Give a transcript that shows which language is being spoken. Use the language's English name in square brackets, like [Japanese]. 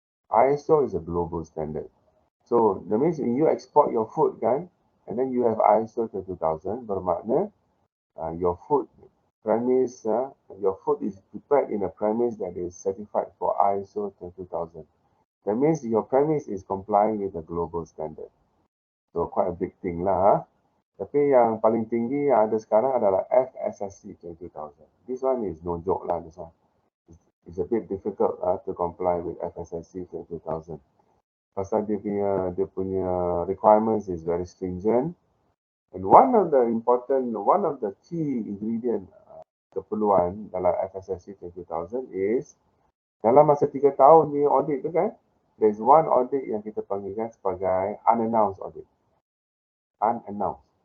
[English] ISO is a global standard. So, that means when you export your food kan, and then you have ISO 22000, [Malay] bermakna [English] your food premise, your food is prepared in a premise that is certified for ISO 22000. That means your premise is complying with the global standard. So, quite a big thing lah. [Malay] Tapi yang paling tinggi yang ada sekarang adalah FSSC 22000. [English] This one is no joke lah, this one. It's a bit difficult to comply with FSSC 22000. [Malay] Pasal dia punya [English] requirements is very stringent. And one of the key ingredient [Malay] keperluan dalam [English] FSSC 22000 is [Malay] dalam masa 3 tahun ni audit tu kan, [English] there's one audit [Malay] yang kita panggilkan sebagai [English] unannounced audit. Unannounced.